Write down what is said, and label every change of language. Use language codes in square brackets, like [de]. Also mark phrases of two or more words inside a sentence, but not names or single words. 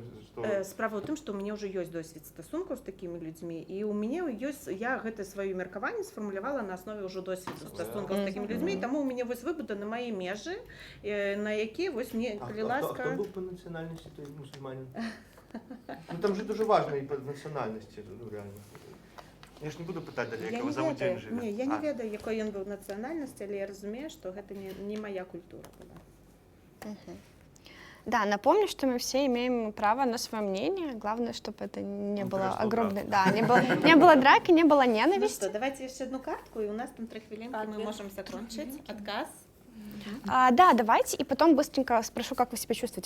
[be] Справа ў тым, што ў мяне ўжо ёсць досвед стасункаў з такімі людзьмі, і ў мяне ёсць, я гэта сваё меркаванне сфармулявала на аснове ўжо досведу стасункаў з такімі людзьмі, таму ў мяне вось выбуданы мае межы, на якія вось мне, калі ласка... А хто быў па нацыянальнасці той мусульманін? Ну там же дуже важна і па нацыянальнасці, ну реально. Я ж не буду пытаць далей, як вы за дзень жыве. Не, я не ведаю, якой ён быў нацыянальнасці, але я разумею, што гэта не моя культура была. [ru] Да, напомню, что мы все имеем право на свое мнение. Главное, чтобы это не было огромной... Да, не было драки, не было Ну ненависти. что, давайте еще одну картку, и у нас там 3 хвилинки, мы можем закончить. Отказ. Да, давайте, и потом быстренько спрошу, как вы себя чувствуете.